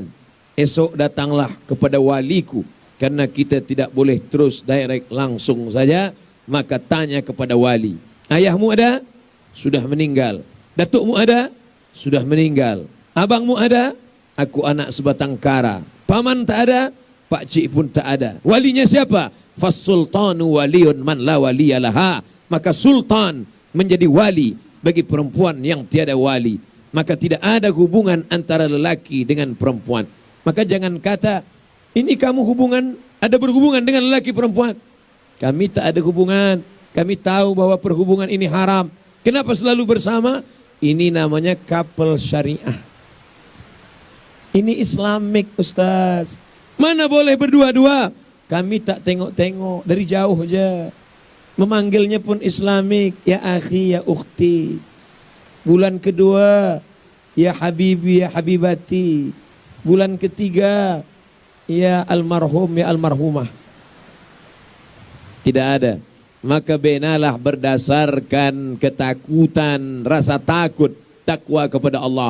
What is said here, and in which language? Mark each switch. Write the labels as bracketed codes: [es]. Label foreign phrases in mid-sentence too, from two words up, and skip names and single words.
[ms] Esok datanglah kepada waliku. Karena kita tidak boleh terus direct langsung saja. Maka tanya kepada wali. Ayahmu ada? Sudah meninggal. Datukmu ada? Sudah meninggal. Abangmu ada? Aku anak sebatang kara. Paman tak ada? Pak cik pun tak ada. Walinya siapa? [ar] فالسلطان ولي من لا ولي له. [ms] Maka sultan menjadi wali bagi perempuan yang tiada wali. Maka tidak ada hubungan antara lelaki dengan perempuan. Maka jangan kata, ini kamu ada berhubungan dengan lelaki perempuan. Kami tak ada hubungan. Kami tahu bahwa perhubungan ini haram. Kenapa selalu bersama? Ini namanya couple syariah. Ini Islamik, Ustaz. Mana boleh berdua-dua? Kami tak tengok-tengok, dari jauh aja. Memanggilnya pun Islamik. [ar] يا أخي، يا أختي. [ms] Bulan kedua, [ar] يا حبيبي، يا حبيبتي. [ms] Bulan ketiga, [ar] يا المرحوم، يا المرحومة. [ms] Tidak ada. Maka benalah berdasarkan ketakutan, rasa takut, takwa kepada Allah.